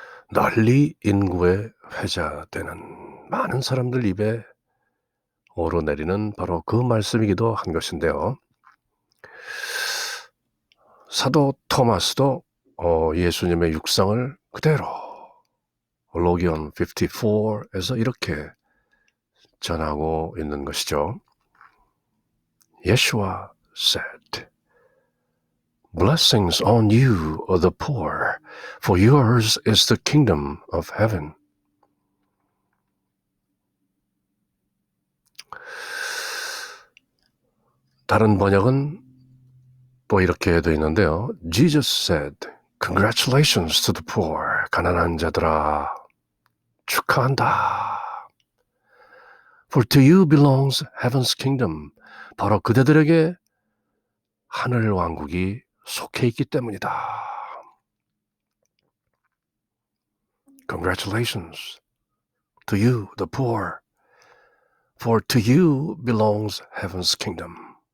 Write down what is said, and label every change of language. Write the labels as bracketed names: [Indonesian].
[Korean] 널리 인구에 회자되는 많은 사람들 입에 오르내리는 바로 그 말씀이기도 한 것인데요. 사도 토마스도 예수님의 육상을 그대로 로기온 54에서 이렇게 전하고 있는 것이죠. [English] Yeshua said, Blessings on you, the poor, for yours is the kingdom of heaven. [Korean] 다른 번역은 또 이렇게 되어 있는데요. [English] Jesus said, Congratulations to the poor. [Korean] 가난한 자들아, 축하한다. [English] For to you belongs heaven's kingdom. [Korean] 바로 그대들에게 하늘 왕국이 속해 있기 때문이다. [English] Congratulations to you, the poor. For to you belongs heaven's kingdom.